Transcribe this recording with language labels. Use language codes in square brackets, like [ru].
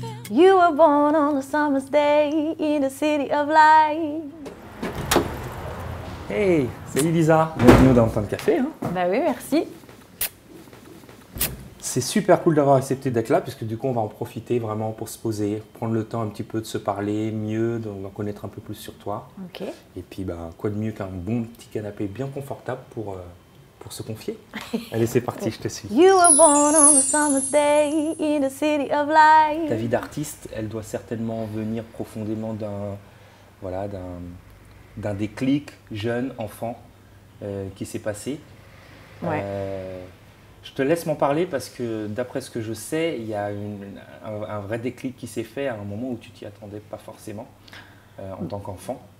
[en] You were born on a summer's day in the city of light. [fr] Hey, salut Lisa, bienvenue dans Temps de Café. Hein. Bah oui, merci. C'est super cool d'avoir accepté d'être là, puisque du coup on va en profiter vraiment pour se poser, prendre le temps un petit peu de se parler mieux, d'en connaître un peu plus sur toi. Ok. Et puis quoi de mieux qu'un bon petit canapé bien confortable pour se confier. Allez, c'est parti, je te suis. [en] You were born on a summer's day in the city of light. [fr] Ta vie d'artiste, elle doit certainement venir profondément d'un déclic jeune, enfant, qui s'est passé. Ouais. Je te laisse m'en parler parce que d'après ce que je sais, il y a un vrai déclic qui s'est fait à un moment où tu t'y attendais pas forcément en tant qu'enfant.